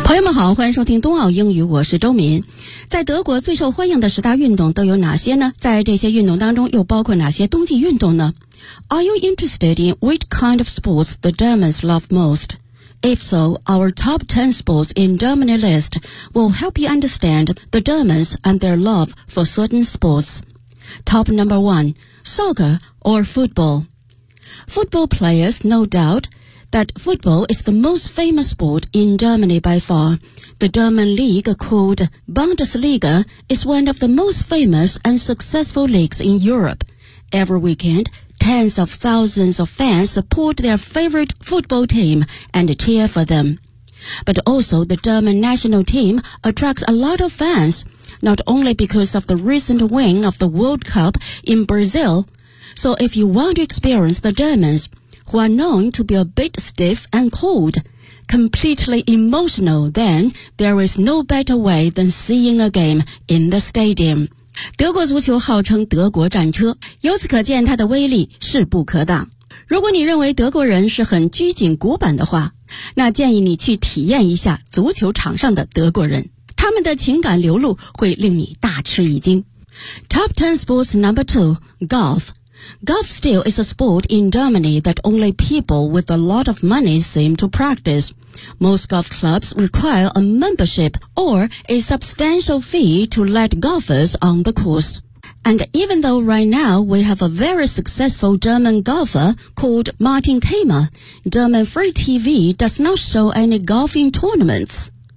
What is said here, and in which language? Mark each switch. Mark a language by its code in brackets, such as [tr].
[zh] 好，欢迎收听冬奥英语，我是周敏。在德国最受欢迎的十大运动都有哪些呢？在这些运动当中又包括哪些冬季运动呢？ [en] Are you interested in which kind of sports the Germans love most? If so, our top 10 sports in Germany list will help you understand the Germans and their love for certain sports. Top number 1, soccer or football. Football players, no doubtThat football is the most famous sport in Germany by far. The German league called Bundesliga is one of the most famous and successful leagues in Europe. Every weekend, tens of thousands of fans support their favorite football team and cheer for them. But also the German national team attracts a lot of fans, not only because of the recent win of the World Cup in Brazil. So if you want to experience the Germans,who are known to be a bit stiff and cold, completely emotional, then there is no better way than seeing a game in the stadium. [zh] 德国足球号称德国战车，由此可见它的威力势不可挡。如果你认为德国人是很拘谨古板的话，那建议你去体验一下足球场上的德国人，他们的情感流露会令你大吃一惊。 [en] Top 10 sports number 2, golf. Golf still is a sport in Germany that only people with a lot of money seem to practice. Most golf clubs require a membership or a substantial fee to let golfers on the course. And even though right now we have a very successful German golfer called Martin Kramer, German free TV does not show any golfing tournaments.